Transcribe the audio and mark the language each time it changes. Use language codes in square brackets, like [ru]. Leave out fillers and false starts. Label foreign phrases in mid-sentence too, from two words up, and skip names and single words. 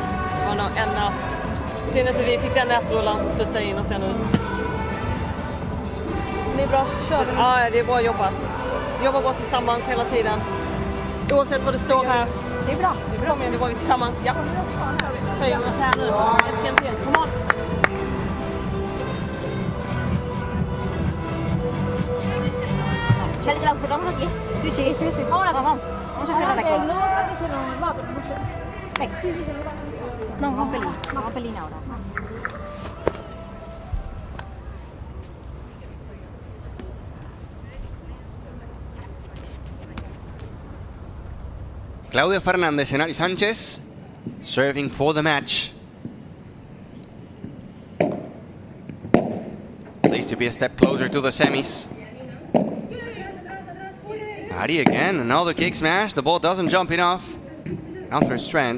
[sv] Det var nog synd att vi fick den nätrullan och studsa in och sen ut. Det är bra, kör vi. Ja, det är bra jobbat. Jobbar bra tillsammans hela tiden. Oavsett vad det står här. Det är bra, det är bra. Det var vi tillsammans, ja. Höjer oss här nu. [en] Kom on. [es] Chale, la cerramos aquí. Sí, sí. Ahora vamos. Vamos a cerrar aquí. Venga. No, un pelín ahora. [en] Claudia Fernandez and Ari Sanchez serving for the match. Pleased to be a step closer to the semis. Ari again, another kick smash. The ball doesn't jump enough. Out her strand.